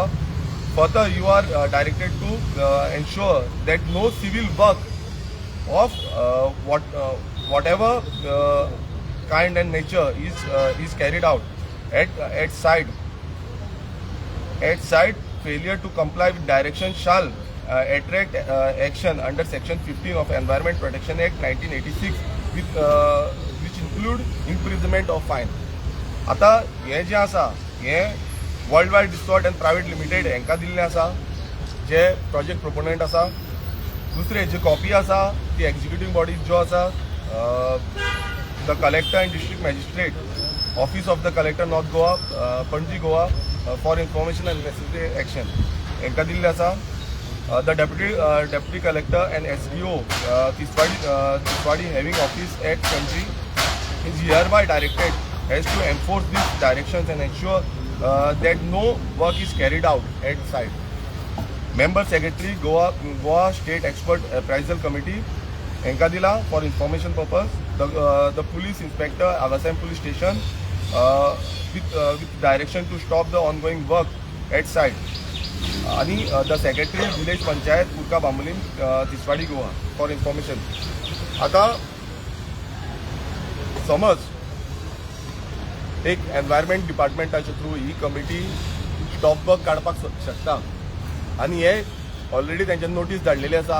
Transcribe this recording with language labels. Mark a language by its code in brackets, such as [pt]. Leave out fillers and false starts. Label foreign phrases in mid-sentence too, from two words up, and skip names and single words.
[en] Further, you are directed to ensure that no civil work of whatever kind and nature is carried out at site. Failure to comply with direction shall attract action under Section 15 of Environment Protection Act 1986 which include imprisonment of fine. [kok] आता हे जे आसा हे वर्ल्ड वायड रिसॉर्ट एंड प्रायवेट लिमिटेड हांकां दिल्लें आसा जे [en] project proponent [kok] आसा. दुसरे जी कॉपी आसा ती [en] executive bodies [kok] ज्यो आसा [en] the collector and district magistrate office of the collector North Goa, Panaji Goa for information and necessary action [kok] हांकां दिल्लें आसा. [en] the deputy collector and SDO Tiswadi having office at Pणजी is hereby directed has to enforce these directions and ensure that no work is carried out at site. Member Secretary Goa State Expert Appraisal Committee [kok] हांकां दिला [en] for information purpose. The police inspector Agasam Police Station with direction to stop the ongoing work at site. आणि the secretary village panchayat Curca Bambolim Tiswadi Goa for information. [kok] आता समज एक एनवायरमेंट डिपार्टमेंटाच्या थ्रू ही कमिटी [en] stop work [kok] काडपाक शकता आणि हे ऑलरेडी त्यांच्या नोटीस धाडलेली आसा.